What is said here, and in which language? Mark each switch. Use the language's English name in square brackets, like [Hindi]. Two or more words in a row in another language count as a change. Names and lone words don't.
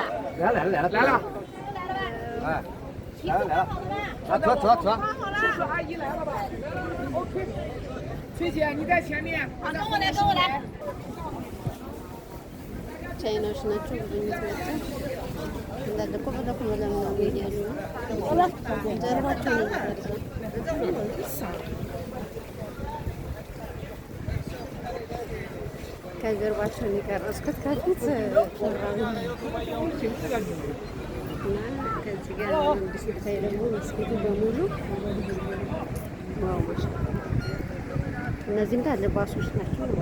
[Chinese] 来了。哎，来了。啊，走。叔叔阿姨来了吧 ？OK。崔姐你在前面。跟我来。 [Amharic] ቻይናዎች ናቸው ብዙ እንዳለ እኮ በደኩ ለምን ይሄዳሉ? ጀርባቸው ነው ከጀርባቸው ነው የቀረጽኩት። ከፊት ከዚህ ጋር ሲታይ ደግሞ መስጊዱ በሙሉ ዋውሽ። እነዚህ እንዳለ ባሶች ናቸው።